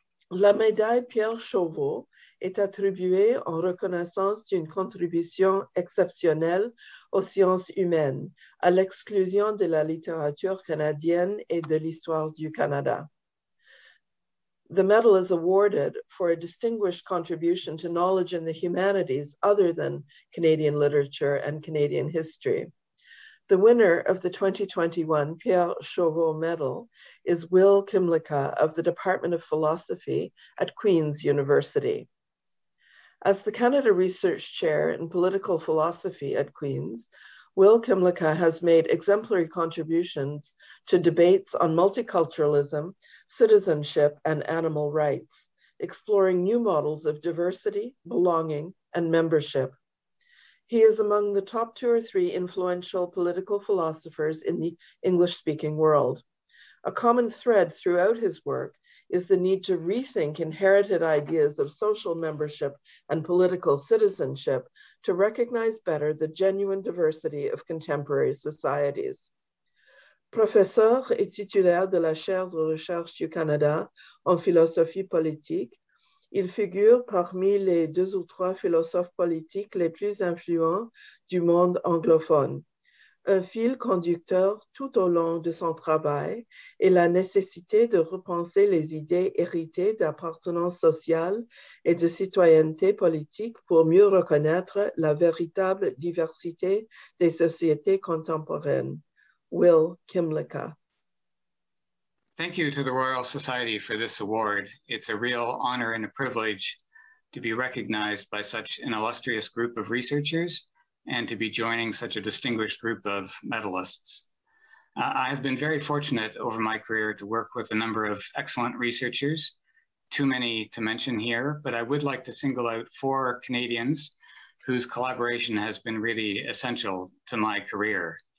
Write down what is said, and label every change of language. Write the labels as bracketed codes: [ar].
[fr] La médaille Pierre Chauveau est attribuée en reconnaissance d'une contribution exceptionnelle aux sciences humaines, à l'exclusion de la littérature canadienne et de l'histoire du Canada. [en] The medal is awarded for a distinguished contribution to knowledge in the humanities other than Canadian literature and Canadian history. The winner of the 2021 Pierre Chauveau Medal is Will Kimlicka of the Department of Philosophy at Queen's University. As the Canada Research Chair in Political Philosophy at Queen's, Will Kimlicka has made exemplary contributions to debates on multiculturalism, citizenship, and animal rights, exploring new models of diversity, belonging, and membership. He is among the top 2 or 3 influential political philosophers in the English-speaking world. A common thread throughout his work is the need to rethink inherited ideas of social membership and political citizenship to recognize better the genuine diversity of contemporary societies. [fr] Professeur et titulaire de la chaire de recherche du Canada en philosophie politique, il figure parmi les 2 ou 3 philosophes politiques les plus influents du monde anglophone. Un fil conducteur tout au long de son travail est la nécessité de repenser les idées héritées d'appartenance sociale et de citoyenneté politique pour mieux reconnaître la véritable diversité des sociétés contemporaines. [en] Will Kimlicka. Thank you to the Royal Society for this award. It's a real honor and a privilege to be recognized by such an illustrious group of researchers and to be joining such a distinguished group of medalists. I have been very fortunate over my career to work with a number of excellent researchers, too many to mention here, but I would like to single out 4 Canadians whose collaboration has been really essential to my career.